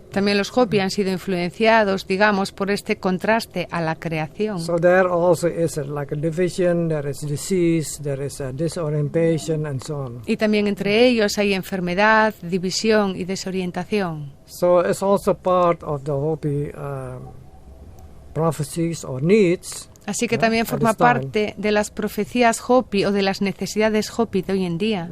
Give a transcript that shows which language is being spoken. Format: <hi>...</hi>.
<es>también los Hopi han sido influenciados, digamos, por este contraste a la creación.</es> <en>So there also is like a division, there is disease, there is a disorientation and so on.</en> <es>Y también entre ellos hay enfermedad, división y desorientación.</es> <en>So it's also part of the Hopi prophecies or needs.</en> <es>Así que también</es> <en>at</en> <es>forma</es> <en>this time,</en> <es>parte de las profecías Hopi o de las necesidades Hopi de hoy en día,</es>